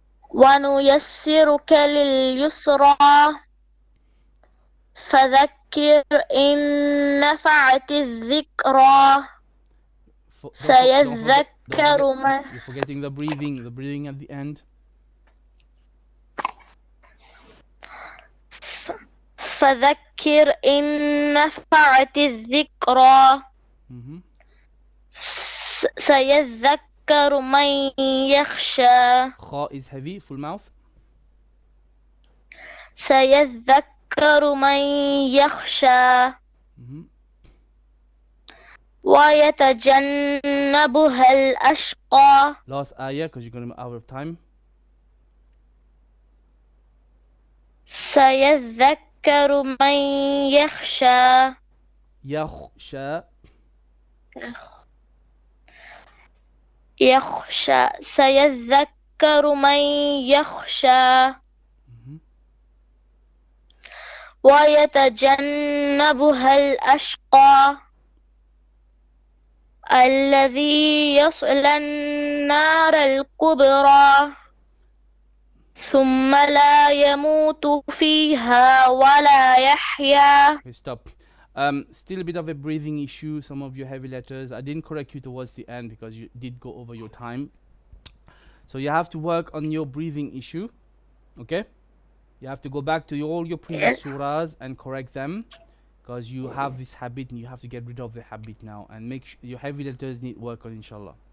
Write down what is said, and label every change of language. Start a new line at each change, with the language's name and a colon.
Arabic: ونيسرك لليسرى فذكر إن نفعت الذكرى سيذكر من.
English: You're forgetting the breathing at the end.
Arabic: فذكر إن نفعت الذكرى سيذكر من يخشى.
English: Kha is heavy, full mouth.
Arabic: سيذكر من يخشى ويتجنبها الأشقى.
English: Last ayah, because you're going to be out of time.
Arabic: سيذكر من يخشى. يخشى. يخشى سيذكر من يخشى ويتجنبها الأشقى الذي يصلى النار الكبرى ثم لا يموت فيها ولا يحيا.
English: Okay, stop. Still a bit of a breathing issue. Some of your heavy letters. I didn't correct you towards the end because you did go over your time. So you have to work on your breathing issue. Okay? You have to go back to all your previous surahs and correct them, because you have this habit and you have to get rid of the habit now, and make sure your heavy letters need work on, inshallah.